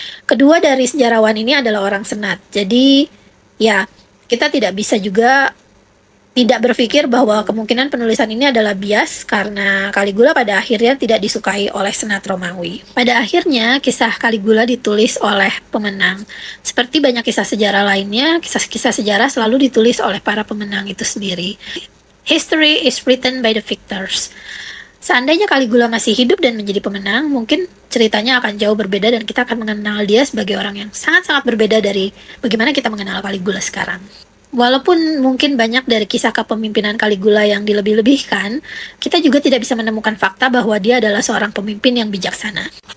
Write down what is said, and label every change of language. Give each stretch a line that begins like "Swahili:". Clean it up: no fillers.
Indonesian: Kedua dari sejarawan ini adalah orang senat. Jadi ya, kita tidak bisa juga tidak berpikir bahwa kemungkinan penulisan ini adalah bias karena Caligula pada akhirnya tidak disukai oleh Senat Romawi. Pada akhirnya, kisah Caligula ditulis oleh pemenang. Seperti banyak kisah sejarah lainnya, kisah-kisah sejarah selalu ditulis oleh para pemenang itu sendiri.
English: History is written by the victors.
Indonesian: Seandainya Caligula masih hidup dan menjadi pemenang, mungkin ceritanya akan jauh berbeda dan kita akan mengenal dia sebagai orang yang sangat-sangat berbeda dari bagaimana kita mengenal Caligula sekarang. Walaupun mungkin banyak dari kisah kepemimpinan Caligula yang dilebih-lebihkan, kita juga tidak bisa menemukan fakta bahwa dia adalah seorang pemimpin yang bijaksana.